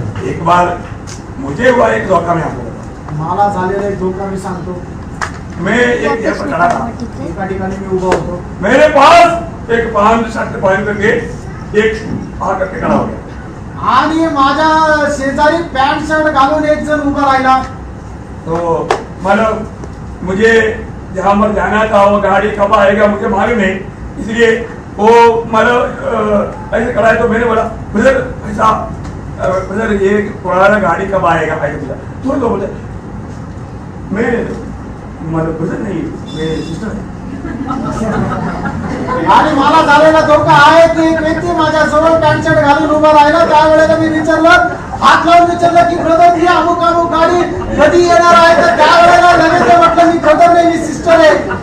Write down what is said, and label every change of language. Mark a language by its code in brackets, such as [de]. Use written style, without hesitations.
[hi] एक बार मुझे हुआ एक धोखा, में आपको बताऊं। [mr] मला झालेला एक धोका मी सांगतो। [hi] मैं एक जगह पर खड़ा था, [mr] एका ठिकाणी मी उभा होतो, [hi] मेरे पास एक पान शर्ट पहन करके एक आ करके खड़ा हो गया। [mr] आणि माझ्या शेजारी पॅन्ट शर्ट घालून एक जण उभा राहिला। [hi] तो मतलब मुझे जहाँ पर जाना था वो गाड़ी कब आएगा मुझे मालूम नहीं, इसलिए वो मतलब ऐसे खड़ा है। तो मैंने बोला ब्रदर ऐसा ब्रदर ये पुराना गाड़ी कब आएगा? ऐसे बोला तो बोले मैं मतलब ब्रदर नहीं, मैं सिस्टर है। [mr] आणि मला झालेला धोका आहे की एक व्यक्ती माझ्या जवळ पॅन्ट शर्ट घालून उभा राहिला। त्यावेळेला मी विचारलं, हात लावून विचारलं की ब्रदर ही अमुक अमुक गाडी कधी येणार आहे? तर त्यावेळेला लगेच म्हटलं मी ब्रदर नाही, मी सिस्टर आहे।